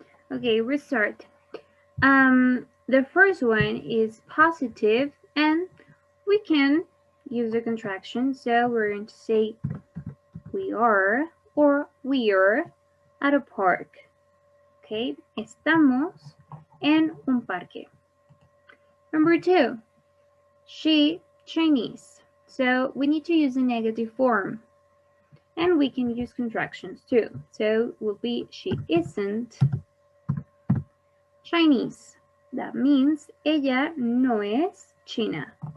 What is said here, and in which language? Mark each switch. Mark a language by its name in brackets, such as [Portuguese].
[English] Okay, restart. The first one is positive, and we can use the contraction. So we're going to say we are or we're at a park. [Spanish] Okay, estamos en un parque. [English] Number 2, she Chinese. So we need to use a negative form. And we can use contractions too. So it will be she isn't Chinese. That means [Spanish] ella no es china.